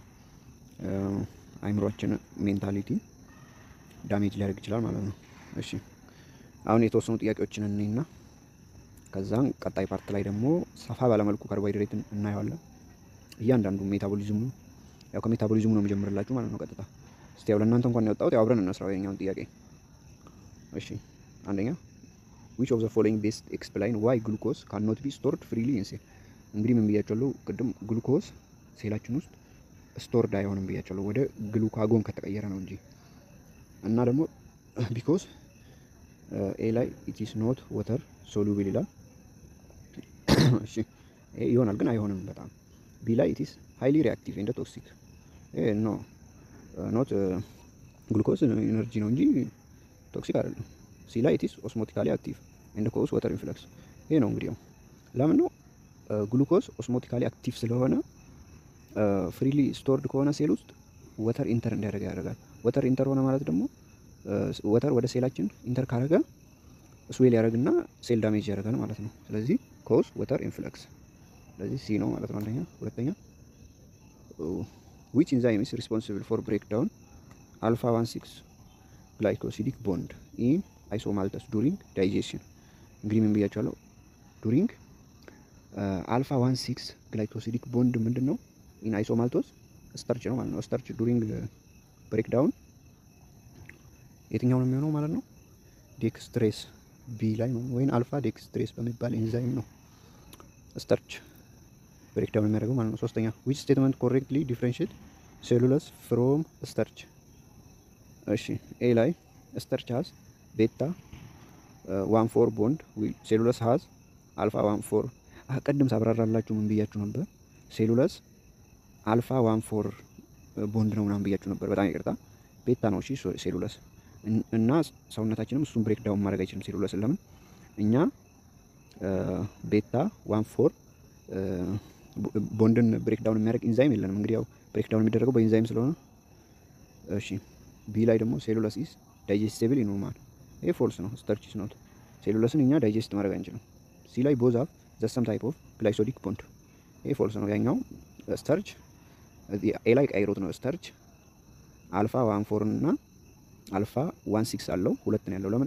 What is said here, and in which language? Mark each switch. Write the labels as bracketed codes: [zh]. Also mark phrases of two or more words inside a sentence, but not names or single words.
[am] አይምሯችን [en] mentality damage [am] ሊያደርግ ይችላል ማለት ነው። እሺ አሁን የተወሰኑ ጥያቄዎችን እንይና ከዛን ቀጣይ ፓርት ላይ ደግሞ ሰፋ ባለመልኩ ካርቦሃይድሬትን እናየዋለን። እያንዳንዱ ሜታቦሊዝሙ ያው ከሜታቦሊዝሙ ነው የምጀምርላችሁ ማለት ነው ቀጥታ። እስቲ ያው ለእናንተ እንኳን ያወጣሁት ያው አብረን እንስራው የኛውን ጥያቄ። እሺ አንደኛ [en] which of the following best explain why glucose cannot be stored freely in cell። [am] እንግዲህ ምን ብያቸዋለሁ ቅድም? ግሉኮስ ሴላችን ውስጥ ስቶርድ አይሆንም ብያቸዋለሁ ወደ ግሉካጎን ከተቀየረ ነው እንጂ። እና ደግሞ ቢኮዝ ኤ ላይ [en] it is not water soluble [am] ይላል። እሺ ይሆናል ግን አይሆንም በጣም። ቢ ላይ [en] it is highly reactive and toxic። no not glucose energy [am] ነው እንጂ ቶክሲክ አይደለም። ሲ ላይ [en] it is osmotically active and cause water influx። [am] ይሄ ነው እንግዲህ ለምን ነው ግሉኮስ [en] osmotically active [am] ስለሆነ [en] freely stored [am] ከሆነ ሴል ውስጥ [en] water enter [am] እንዲያደርግ ያደርጋል። [en] water enter [am] ሆነ ማለት ደግሞ ወተር ወደ ሴላችን ኢንተር ካደረገ ስዌል ያደርግና [en] cell damage [am] ያደርጋል ማለት ነው። ስለዚህ [en] cause water influx። [am] ስለዚህ ሲ ነው ማለት ነው አንደኛ። ሁለተኛ [en] which enzyme is responsible for breakdown alpha 16 glycosidic bond in isomaltose during digestion። [am] እንግዲህ ምን ብያቸዋለሁ? [en] during alpha 16 glycosidic bond [am] ምንድን ነው? [en] in isomaltose [am] ስታርች ነው ማለት ነው። ስታርች [en] during breakdown [am] የትኛው ነው የሚሆነው ማለት ነው? ዴክስትሬስ ቢ ላይ ወይም [en] alpha dextrase [am] በሚባል ኤንዛይም ነው [en] starch breakdown [am] የሚያደርገው ማለት ነው። ሶስተኛ [en] which statement correctly differentiate cellulose from starch። [am] እሺ ኤ ላይ [en] starch has beta 14 bond cellulose has alpha 14። [am] ቅድም ሳብራራላችሁ ምን ብያችሁ ነበር? ሴሉለስ [en] alpha 14 bond [am] ነው ምናምን ብያችሁ ነበር። በጣም ይቅርታ ቤታ ነው። እሺ ሴሉለስ እና ሰውነታችንም እሱን [en] break down [am] ማድረግ አይችልም ሴሉለስ። ለምን? እኛ ቤታ 14 ቦንድን [en] break down [am] የሚያደርግ ኢንዛይም የለንም። እንግዲህ ያው [en] break down [am] የሚደረገው በኢንዛይም ስለሆነ። እሺ ቢ ላይ ደግሞ [en] cellulose is digestible in human። [am] ይሄ ፎልስ ነው። [en] starch is not። [am] ሴሉለስን እኛ ዳይጀስት ማድረግ አንችልም። ሲ ላይ [en] both have the same type of glycosidic bond። [am] ይሄ ፎልስ ነው። ያኛው ስታርች ኤ ላይ ቀይሮት ነው። ስታርች አልፋ 14 እና አልፋ 16 አለው። ሁለት ነው ያለው። ለምን?